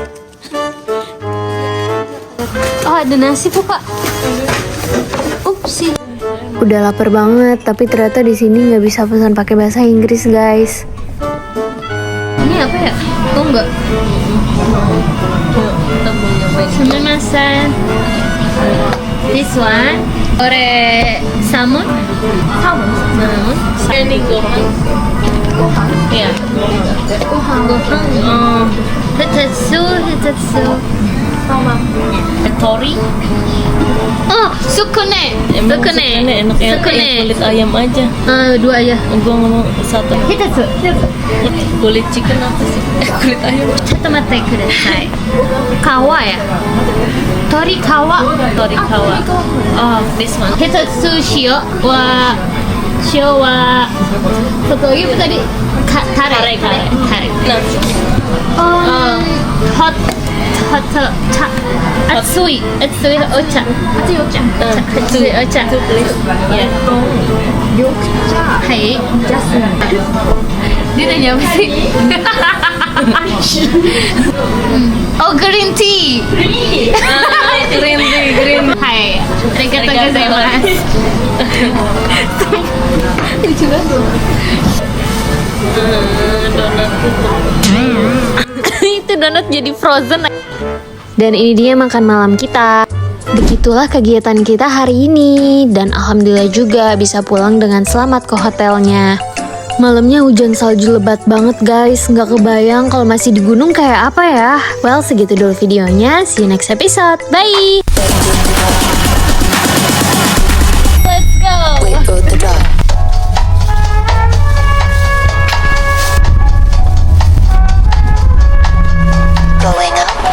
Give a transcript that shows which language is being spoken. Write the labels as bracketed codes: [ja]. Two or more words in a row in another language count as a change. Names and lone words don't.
[id] Oh, ada nasi Pupa. Upsi. Udah lapar banget, tapi ternyata di sini nggak bisa pesan pakai bahasa Inggris guys. Ini apa ya? Tuh enggak? Kita mau nyobain. [ja] Sumimasen. [en] This one. [ja] Ore salmon. Salmon. [id] Ini gohan. [ja] Iya. Hitatsu. Tori. Oh, sukune. [id] Enak ya. [ja] Sukune. [id] Kulit ayam aja. Dua aja. Gua ngomong satu. [ja] Hitatsu. [id] Kulit chicken apa sih? Kulit ayam. [ja] ちょっと待ってください。皮や。鶏皮。 Tori kawa. [en] Oh, this one. [ja] 一つ塩は [id] satu lagi apa tadi? Tarik. Nah, [ja] Hot atsui ocha. Atsui ocha. [en] two please. Yeah. [id] Hai. Dia nanya apa sih? [en] Oh, green tea. Green tea. [ja] Hai. Arigatou gozaimasu. [id] Donat Itu donat jadi frozen. Dan ini dia makan malam kita. Begitulah kegiatan kita hari ini. Dan alhamdulillah juga bisa pulang dengan selamat ke hotelnya. Malamnya hujan salju lebat banget guys. Nggak kebayang kalau masih di gunung kayak apa ya. Well, segitu dulu videonya. [en] See you next episode. Bye. Let's go. Wait for the drop. Going up.